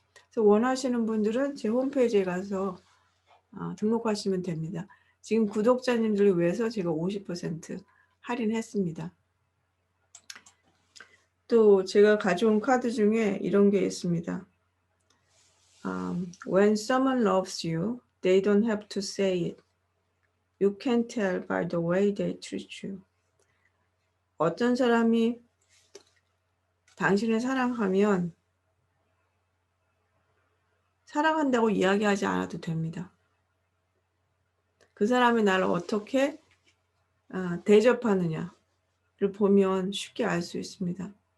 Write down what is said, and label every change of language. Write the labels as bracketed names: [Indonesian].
[Korean] 그래서 원하시는 분들은 제 홈페이지에 가서 등록하시면 됩니다. 지금 구독자님들을 위해서 제가 50% 할인했습니다. 또 제가 가져온 카드 중에 이런 게 있습니다. [English] When someone loves you, they don't have to say it. You can tell by the way they treat you. [Korean] 어떤 사람이 당신을 사랑하면 사랑한다고 이야기하지 않아도 됩니다. 그 사람이 나를 어떻게 대접하느냐를 보면 쉽게 알 수 있습니다.